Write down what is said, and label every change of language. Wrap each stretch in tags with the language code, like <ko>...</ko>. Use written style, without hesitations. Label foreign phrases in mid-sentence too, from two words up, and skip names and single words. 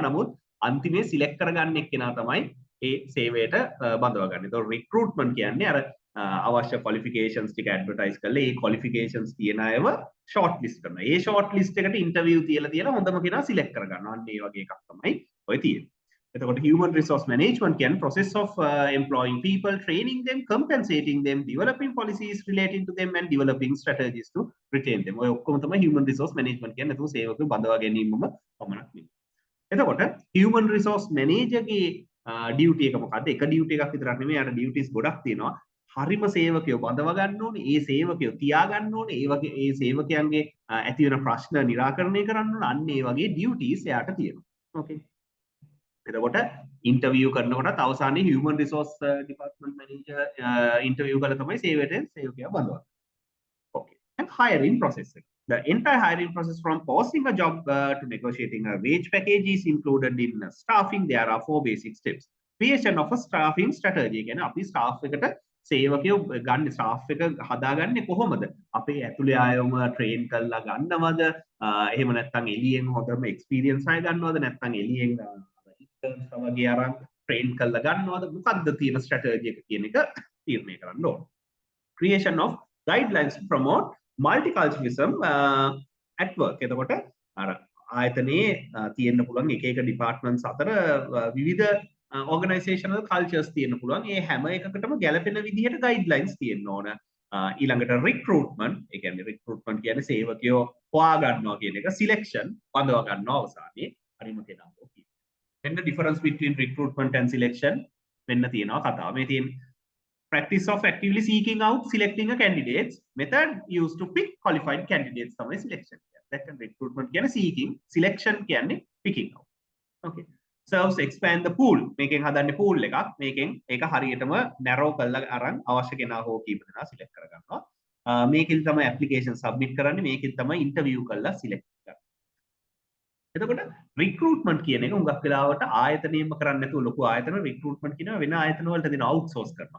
<si>නමුත් අන්තිමේ select කරගන්න එක්කෙනා තමයි ඒ සේවයට බඳවා ගන්න. ඒතකොට recruitment කියන්නේ අර අවශ්‍ය qualifications ටික advertise කරලා ඒ qualifications තියෙන අයව</si> <en>short list</en> <si>කරනවා. ඒ</si> <en>short list</en> <si>එකට interview තියලා හොඳම කෙනා select කරගන්නවා. අන්න ඒ වගේ එකක් තමයි ඔය තියෙන්නේ.</si> <en>එතකොට human resource management කියන්නේ process of employing people, training them, compensating them, developing policies relating to them and developing strategies to retain them.</en> <si>ඔය ඔක්කොම තමයි</si> <en>human resource management</en> <si>කියන්නේ. ඒක සේවකව බඳවා ගැනීමම පමණක් නෙවෙයි. එතකොට</si> <en>human resource manager</en> <si>ගේ duty එක මොකද්ද? එක duty එකක් විතරක් නෙමෙයි. අර duties ගොඩක් තියෙනවා. හරිම සේවකයෝ බඳව ගන්න ඕනේ. ඒ සේවකයෝ තියා ගන්න ඕනේ. ඒ වගේ ඒ සේවකයන්ගේ ඇති වෙන ප්‍රශ්න නිරාකරණය කරන්න ඕනේ. අන්න ඒ වගේ ඩියුටිස් එයාට තියෙනවා. ඕකේ. එතකොට ඉන්ටර්වියු කරනකොටත් අවසානයේ</si> <en>human resource department manager</en> <si>ඉන්ටර්වියු කරලා තමයි සේවකයා බඳවන්නේ.</si> <en>Okay. And hiring process. The entire hiring process from posting a job to negotiating a wage package is included in staffing. There are 4 basic steps. Creation of a staffing strategy.</en> <si>කියන්නේ අපි staff එකට සේවකයෝ ගන්න staff එක හදාගන්නේ කොහොමද? අපේ ඇතුලේ ආයවම train කරලා ගන්නවද? එහෙම නැත්නම් එළියෙන් හොඳම experience අය ගන්නවද? නැත්නම් එළියෙන් interns වගේ අරන් train කරලා ගන්නවද? මොකක්ද තියෙන strategy එක කියන එක තීරණය කරන්න ඕන.</si> <en>Creation of guidelines to promote multiculturalism at work.</en> <si>එතකොට අර ආයතනයේ තියෙන්න පුළුවන් එක එක departments අතර විවිධ</si> <en>organizational cultures</en> <si>තියෙන්න පුළුවන්. ඒ හැම එකකටම ගැලපෙන විදිහට guidelines තියෙන්න ඕන. ඊළඟට recruitment, ඒ කියන්නේ recruitment කියන්නේ සේවකයෝ හොයා ගන්නවා කියන එක, selection බඳව ගන්නවා අවසානයේ හරිම කෙනා ඕකේ. මෙන්න</si> <en>difference between recruitment and selection</en> <si>මෙන්න තියෙනවා කතාව. මේ තියෙන</si> <en>practice of actively seeking out selecting a candidates, method used to pick qualified candidates තමයි selection. That can recruitment කියන්නේ seeking, selection කියන්නේ picking out. Okay. Serves expand the pool.</en> <si>මේකෙන් හදන්නේ pool එකක්. මේකෙන් ඒක හරියටම narrow කරලා අරන් අවශ්‍ය කෙනා හෝ කීප දෙනා select කරගන්නවා. මේකෙන් තමයි</si> <en>application submit</en> <si>කරන්නේ. මේකෙන් තමයි interview කරලා select කරන්නේ. එතකොට recruitment කියන එක හුඟක් වෙලාවට ආයතනයෙන්ම කරන්නේ නැතුව ලොකු ආයතන recruitment කියනවා වෙන ආයතන වලට දෙන outsource කරනවා.</si>